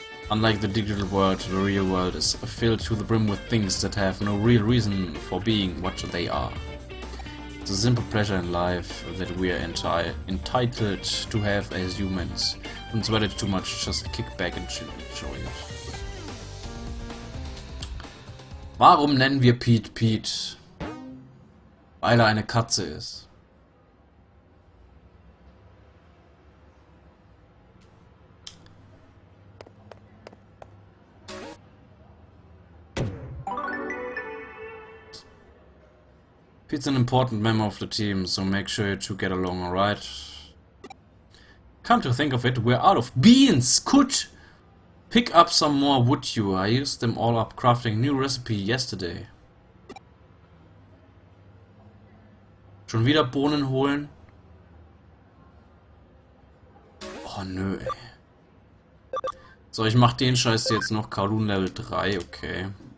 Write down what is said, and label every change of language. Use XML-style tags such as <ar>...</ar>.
<en>Unlike the digital world, the real world is filled to the brim with things that have no real reason for being what they are. It's a simple pleasure in life that we are entitled to have as humans. Don't sweat it too much, just kick back and enjoy it.</en> <de>Warum nennen wir Pete Pete? Weil er eine Katze ist.</de> <en>Pete's an important member of the team, so make sure you two get along, alright? Come to think of it, we're out of beans! Could pick up some more, would you? I used them all up crafting a new recipe yesterday.</en> <de>Schon wieder Bohnen holen? Oh nö, ey. So, ich mach den Scheiß jetzt noch. Kowloon Level 3, okay.</de>